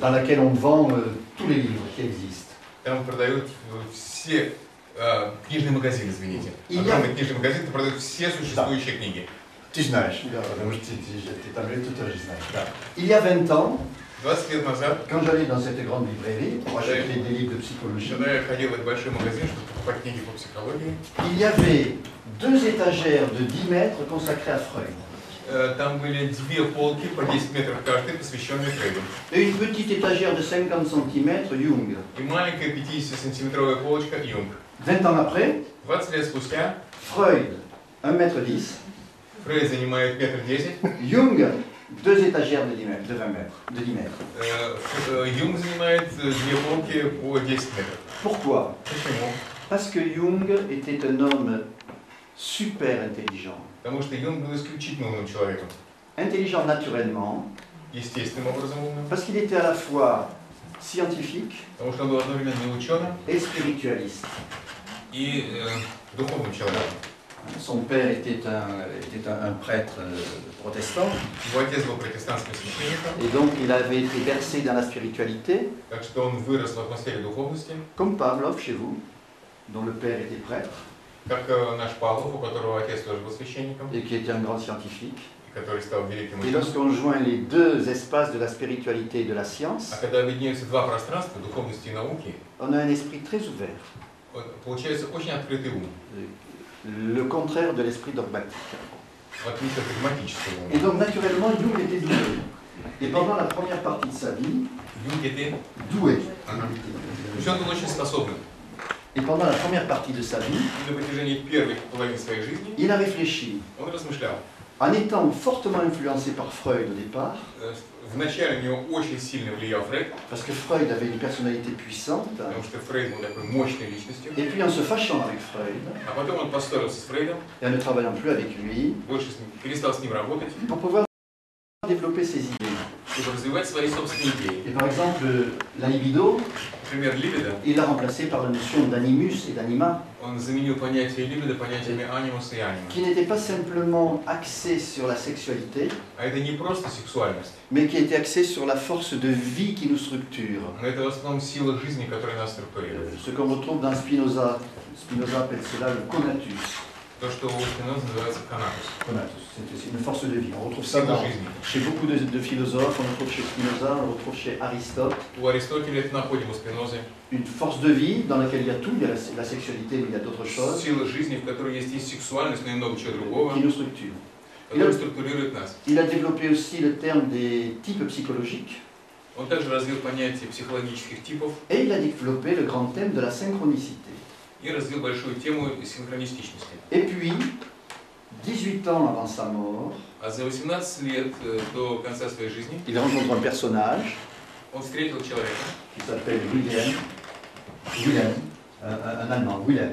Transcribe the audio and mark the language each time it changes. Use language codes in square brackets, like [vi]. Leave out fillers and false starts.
[fr] Dans laquelle on vend tous les livres qui existent. [ru] Там продают все книжный магазин, извините. И я- Огромный книжный магазин, там продают все существующие книги. [fr] Tu [ru] знаешь, потому что ты там [fr] tout je [ru] знаешь. Да. [fr] Il y a 20 ans, [ru] 20 лет назад, [fr] quand j'allais dans cette grande librairie pour acheter des livres de psychologie, [ru] когда я ходил в этот большой магазин, чтобы покупать книги по психологии, [fr] il y avait 2 étagères de 10 mètres consacrées à Freud. [ru] там были 2 полки по 10 метров каждой, посвященные Фрейду. [fr] Et une petite étagère de 50 cm, Jung. [ru] И маленькая 50-сантиметровая полочка Юнг. [fr] 20 ans après, [ru] 20 лет спустя [fr] Freud, 1,10 m, [ru] Фрейд занимает 1,10 м, [fr] Jung, 2 étagères de 10 mètres, de 20 mètres, de 10 mètres. [ru] Юнг занимает 2 полки по 10 метров. [fr] Pourquoi? [ru] Почему? [fr] Parce que Jung était un homme super intelligent. [ru] Потому что Юнг был исключительно умным человеком. [fr] Intelligent naturellement, [ru] Естественным образом умным. [fr] parce qu'il était à la fois scientifique [ru] Потому что он был одновременно и ученым, [fr] et spiritualiste. [ru] и духовным человеком. [fr] Son père était un prêtre protestant, [ru] Его отец был протестантским священником, [fr] et donc il avait été bercé dans la spiritualité, [ru] так что он вырос в атмосфере духовности, [fr] comme Pavlov chez vous, dont le père était prêtre, [ru] как наш Павлов, у которого отец тоже был священником, [fr] et qui était un grand scientifique. [ru] и который стал великим [fr] Et [ru] ученым. [fr] lorsqu'on joint les 2 espaces de la spiritualité et de la science, [ru] А когда объединяются два пространства, духовности и науки, [fr] on a un esprit très ouvert, [ru] получается очень открытый ум, [fr] le contraire de l'esprit dogmatique. [ru] в отличие от догматического [fr] Et [ru] ума. [fr] donc naturellement, Jung était doué. Et pendant la première partie de sa vie, [ru] Юнг [fr] était... doué. [ru] Ага. То есть он был очень способным. [fr] Et pendant la première partie de sa vie, [ru] И на протяжении первой половины своей жизни [fr] il a réfléchi. [ru] он размышлял. [fr] En étant fortement influencé par Freud au départ, [ru] Вначале на него очень сильно влиял Фрейд, [fr] parce que Freud avait une personnalité puissante, [ru] потому что Фрейд был такой мощной личностью. [fr] et puis en se fâchant avec Freud, [ru] А потом он поссорился с Фрейдом, [fr] et en ne travaillant plus avec lui, [ru] больше перестал с ним работать, [fr] pour pouvoir développer ses idées. [ru] чтобы развивать свои собственные идеи. [fr] Et par exemple, la libido, [ru] Например, либидо, [fr] il l'a remplacé par la notion d'animus et d'anima, [ru] он заменил понятие либидо понятиями анимус и анима. [fr] qui n'était pas simplement axé sur la sexualité, [ru] А это не просто сексуальность, [fr] mais qui était axé sur la force de vie qui nous structure. [ru] но это в основном сила жизни, которая нас структурирует. [fr] Ce qu'on retrouve dans Spinoza, Spinoza appelle cela le conatus. [ru] То, что у Спиноза называется канатус. [fr] Conatus, c'est une force de vie. On retrouve ça [ru] Сила [fr] dans, [ru] жизни. [fr] chez beaucoup de philosophes, on le retrouve chez Spinoza, on le retrouve chez Aristote. [ru] У Аристотеля это находим у Спинозы. [fr] Une force de vie dans laquelle il y a tout, il y a la sexualité, mais il y a d'autres choses, [ru] Сила жизни, в которой есть и сексуальность, но и много чего другого, [fr] qui nous structurent. [ru] которая структурирует нас. [fr] Il a développé aussi le terme des types psychologiques, [ru] Он также развил понятие психологических типов [fr] et il a développé le grand thème de la synchronicité. [ru] и развил большую тему синхронистичности. [fr] Et puis, 18 ans avant sa mort, [ru] А за 18 лет до конца своей жизни [fr] il rencontre un personnage [ru] он встретил человека, [fr] qui s'appelle Wilhelm, un Allemand,